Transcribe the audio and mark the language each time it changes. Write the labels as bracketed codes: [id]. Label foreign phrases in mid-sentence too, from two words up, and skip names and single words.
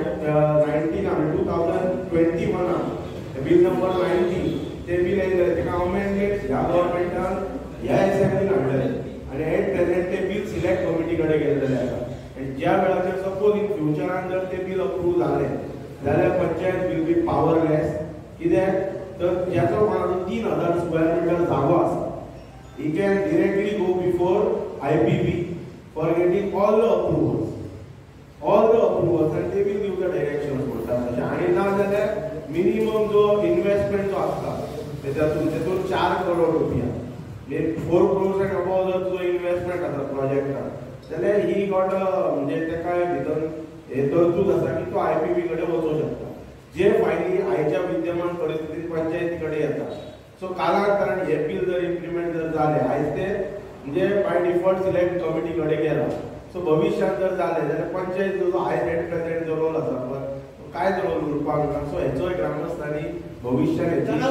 [kok] 2021 बिल नंबर 90 ते बिल येयले तेका अमेंडमेंट ह्या गव्हर्नमेंटान ह्या असेंब्लीन हाडलेले आनी [en] at present [kok] ते बिल [en] select committee [kok] कडेन गेल्लेले आसा आनी ज्या वेळाचेर [en] suppose in future [kok] जर ते बिल अप्रूव्ह जालें जाल्यार पंचायत [en] will be powerless [kok] कित्याक तर ज्याचो कोणाचो [en] 3000 square meter [kok] जागो आसा [en] he can directly go before IPB for getting all the approvals and they will give the [kok] directions म्हणतात आणि ना जाल्यार मिनिमम जो इन्व्हेस्टमेंट जो आसता तेतून 4 करोड रुपया म्हणजे [en] 4 crores and above [kok] जर जो इन्व्हेस्टमेंट आसा प्रोजेक्टात जाल्यार ही गॉट म्हणजे तेका भितर हे तरतूद आसा की तो IPB कडेन वचूं शकता जे फायली आयच्या विद्यमान परिस्थितीत पंचायती कडेन येता सो कालांतरान हे बिल जर इम्प्लिमेंट जर जाले आयज ते म्हणजे [en] by default select committee [kok] कडेन गेला सो भविष्यात जर जाले जाल्यार पंचायत जो आयज [en] at present [kok] जो रोल आसा पळय कांयच रोल उरपाक ना सो हेचोय ग्रामस्थांनी भविष्यात